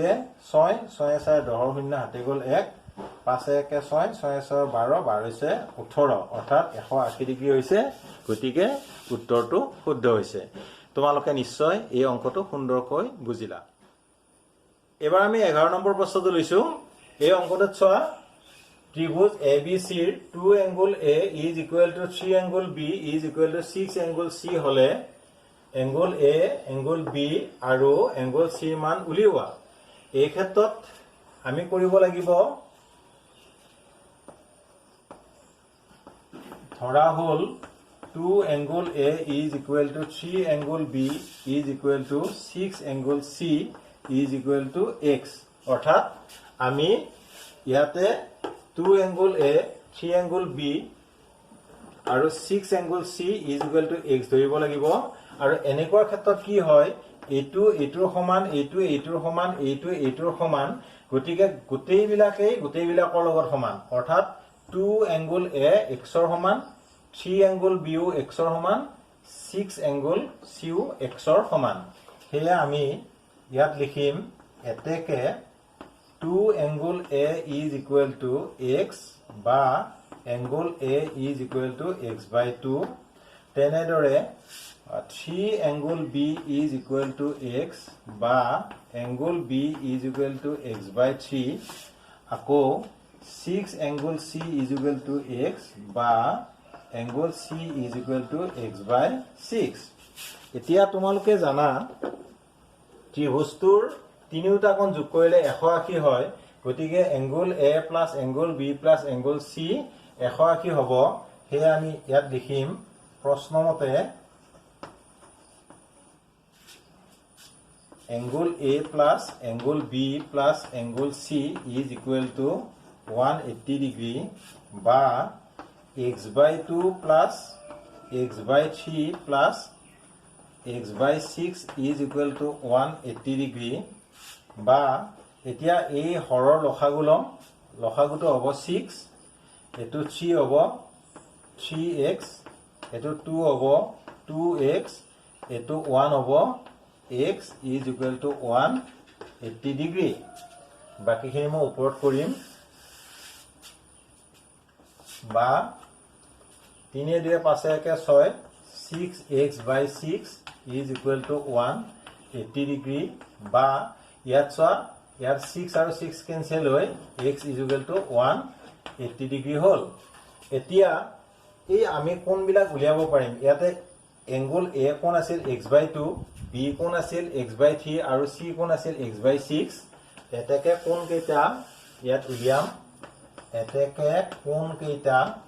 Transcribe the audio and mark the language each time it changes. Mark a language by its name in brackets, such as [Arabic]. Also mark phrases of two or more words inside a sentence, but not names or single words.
[Assamese] 6 6 4 10 শূন্য হাতে গল 1 5 1 6 6 6 12 12 18 অৰ্থাৎ 180 ডিগ্ৰী হৈছে গতিকে উত্তৰটো শুদ্ধ হৈছে তোমালোকে নিশ্চয় এই অংকটো সুন্দৰকৈ বুজিলা এবাৰ আমি 11 নম্বৰ প্ৰশ্নটো লৈছো এই অংকটোত চোৱা ত্ৰিভুজ ABC ৰ 2 এংগল A [English] is equal to [Assamese] 3 এংগল B [English] is equal to [Assamese] 6 এংগল C হলে এংগল A এংগল B আৰু এংগল C মান উলিওৱা এই ক্ষেত্ৰত আমি কৰিব লাগিব ধৰা হল 2 এংগল A [English] is equal to [Assamese] 3 এংগল B [English] is equal to [Assamese] 6 এংগল C [English] is equal to x [Assamese] অৰ্থাৎ আমি ইয়াতে 2 এংগল A 3 এংগল B আৰু 6 এংগল C [English] is equal to x [Assamese] ধৰিব লাগিব আৰু এনেকুৱা ক্ষেত্ৰত কি হয় এইটো এইটোৰ সমান এইটো এইটোৰ সমান এইটো এইটোৰ সমান গতিকে গোটেইবিলাকৰ লগত সমান অৰ্থাৎ 2 এংগল A x ৰ সমান 3 এংগল B ও x ৰ সমান 6 এংগল C ও x ৰ সমান হেয়া আমি ইয়াত লিখিম এতেকে 2 এংগল A [English] is equal to x [Assamese] বা [English] এংগল A is equal to x by 2 তেনেদৰে 3 এংগল B is equal to x বা [Assamese] এংগল B [English] is equal to x by 3 [Assamese] আকৌ 6 এংগল C [English] is equal to x [Assamese] বা এংগল C [English] is equal to x by 6 [Assamese] এতিয়া তোমালোকে জানা ত্ৰিভুজটোৰ তিনিটা কোণ যোগ কৰিলে 180 হয় গতিকে [English] angle A plus angle B plus angle C [Assamese] 180 হ'ব হেয়া আমি ইয়াত লিখিম প্ৰশ্নমতে [English] angle A plus angle B plus angle C is equal to 180 ডিগ্ৰী বা x by 2 plus x by 3 plus x by 6 is equal to 180 [Assamese] ডিগ্ৰী বা এতিয়া এই হৰৰ লসাগুটো হ'ব 6 এটো 3 হ'ব 3x এটো 2 হ'ব 2x এটো 1 হ'ব [English] x is equal to 180 [Assamese] ডিগ্ৰী বাকিখিনি মই ওপৰত কৰিম বা 3 2 5 1 6 [English] 6x by 6 is equal to 180 [Assamese] ডিগ্ৰী বা ইয়াত চোৱা ইয়াত 6 আৰু 6 কেনসেল হৈ [English] x is equal to [Assamese] 180 ডিগ্ৰী হল এতিয়া এই আমি কোণবিলাক উলিয়াব পাৰিম ইয়াতে এংগুল এ কোণ আছিল x/2, বি কোণ আছিল x/3 আৰু চি কোণ আছিল x/6 এতেকে কোণ কেইটা ইয়াত উলিয়াম এতেকে কোণ কেইটা